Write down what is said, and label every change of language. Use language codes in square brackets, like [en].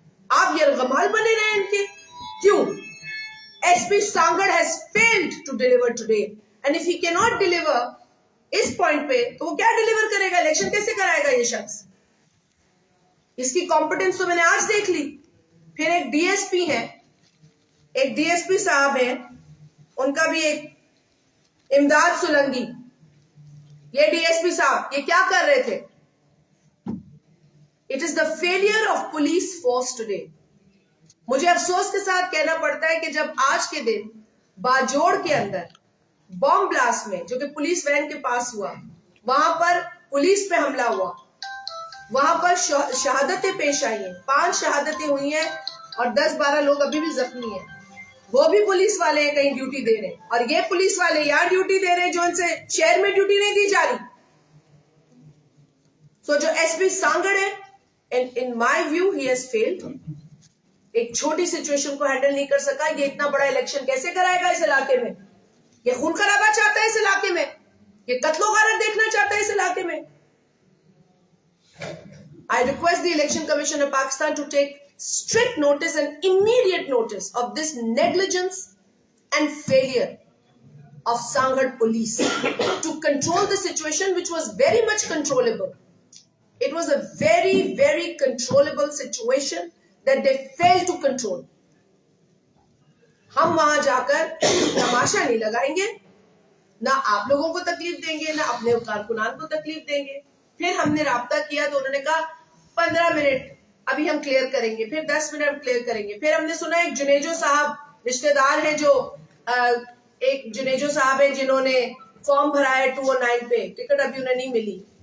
[ur] آپ یرغمال بنے رہے ان کے کیوں؟ [en] SP Sangad has failed to deliver today, and if he cannot deliver [ur] اس point پہ تو وہ کیا ڈیلیور کرے گا؟ الیکشن کیسے کرائے گا یہ شخص؟ اس کی کمپٹنس تو میں نے آج دیکھ لی. پھر ایک DSP ہے, ایک DSP صاحب ہیں, ان کا بھی ایک امداد سولنگی. یہ DSP صاحب یہ کیا کر رہے تھے؟ [en] It is the failure of police force today. [ur] مجھے افسوس کے ساتھ کہنا پڑتا ہے کہ جب آج کے دن باجوڑ کے اندر بم بلاسٹ میں, جو کہ پولیس وین کے پاس ہوا, وہاں پر پولیس پہ حملہ ہوا, وہاں پر شہادتیں پیش آئی ہیں, 5 شہادتیں ہوئی ہیں اور 10-12 لوگ ابھی بھی زخمی ہیں. وہ بھی پولیس والے ہیں, کہیں ڈیوٹی دے رہے ہیں, اور یہ پولیس والے یہاں ڈیوٹی دے رہے ہیں جو ان سے شہر میں ڈیوٹی نہیں دی جا رہی. سو جو SP سانگڑ ہے, [en] in my view he has failed. [ur] ایک چھوٹی سچویشن کو ہینڈل نہیں کر سکا. یہ اتنا بڑا الیکشن کیسے کرائے گا اس علاقے میں؟ یہ خون خرابہ چاہتا ہے اس علاقے میں, یہ قتل و غارت دیکھنا چاہتا ہے اس علاقے میں. [en] I request the Election Commission of Pakistan to take strict notice and immediate notice of this negligence and failure of Sangad police to control the situation, which was very much controllable. It was a very, very controllable situation that they failed to control. [ur] ہم وہاں جا کر تماشا نہیں لگائیں گے, نہ آپ لوگوں کو تکلیف دیں گے, نہ اپنے کارکنان کو تکلیف دیں گے. پھر ہم نے رابطہ کیا تو انہوں نے کہا 15 منٹ ابھی ہم کلیئر کریں گے, پھر 10 منٹ کلیئر کریں گے. پھر ہم نے سنا ایک جنیجو صاحب رشتہ دار ہیں جو ایک جنیجو صاحب ہیں جنہوں نے فارم بھرا ہے 209 پہ, ٹکٹ ابھی انہیں نہیں ملی.